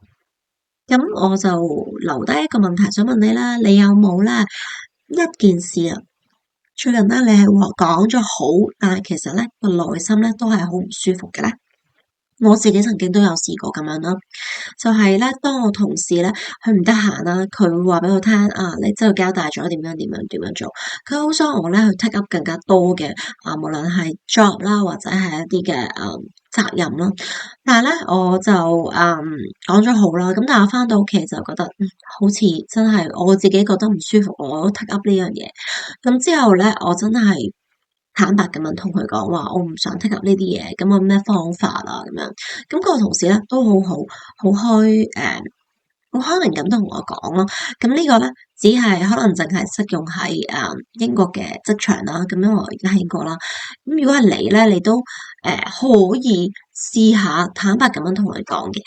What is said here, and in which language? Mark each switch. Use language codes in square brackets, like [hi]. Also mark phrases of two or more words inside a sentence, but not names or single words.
[yue] 咁我就留低一個問題想問你啦，你有冇咧一件事最近咧你係話講咗好，但係其實咧個內心咧都係好唔舒服嘅咧？我自己曾經都有試過咁樣啦，就係咧，當我同事咧佢唔得閒啦，佢會話俾我聽你之後交代咗點樣點樣點樣做，佢好想我咧去 [en] take up [yue] 更加多嘅無論係 job 啦或者係一啲嘅責任啦，但係咧我就講咗好啦，咁但係我翻到屋企就覺得好似真係我自己覺得唔舒服，我 [en] take up [yue] 呢樣嘢，咁之後咧我真係坦白咁樣同佢講話，我唔想 [en] take up [yue] 呢啲嘢，咁我有咩方法啊？咁樣，咁個同事咧都好好開明咁同我講咯。咁呢個咧只係可能淨係適用喺英國嘅職場啦。咁因為我而家喺英國啦。咁如果係你咧，你都可以試下坦白咁樣同佢講嘅。